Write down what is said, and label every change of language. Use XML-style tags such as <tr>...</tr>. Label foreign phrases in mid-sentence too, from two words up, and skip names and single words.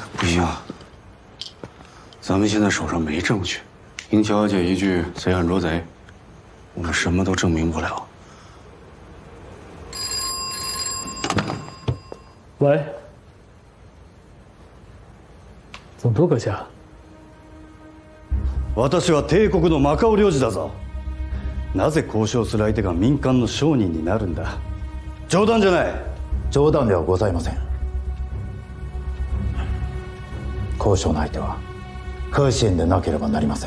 <zh>不行，咱们现在手上没证据，赢乔小姐一句“贼喊捉贼”，我们什么都证明不了。喂，总督阁下。</zh> <ja>私は帝国のマカオ領事だぞ。なぜ交渉する相手が民間の商人になるんだ。冗談じゃない。冗談ではございません。交渉の相手はフーシエンでなければなりません。</ja>